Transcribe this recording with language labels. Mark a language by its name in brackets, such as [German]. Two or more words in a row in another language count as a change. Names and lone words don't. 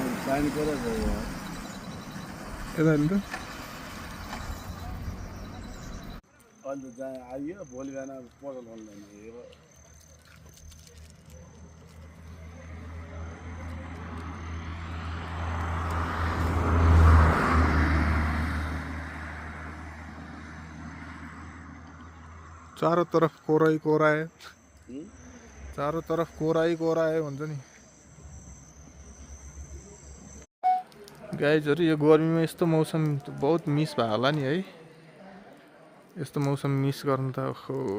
[Nepali] पानी पऱ्यो यता हेर्नु त अहिले जहाँ आइयो भोलि बिहान पसल बन्दैन हेर [Hindi] चारों तरफ कोरा ही कोरा है चारों तरफ कोरा ही कोरा है [Nepali] भन्छ नि गाइजहरु यो गर्मीमा यस्तो मौसम बहुत मिस भयो होला नि है यस्तो मौसम मिस गर्न त खो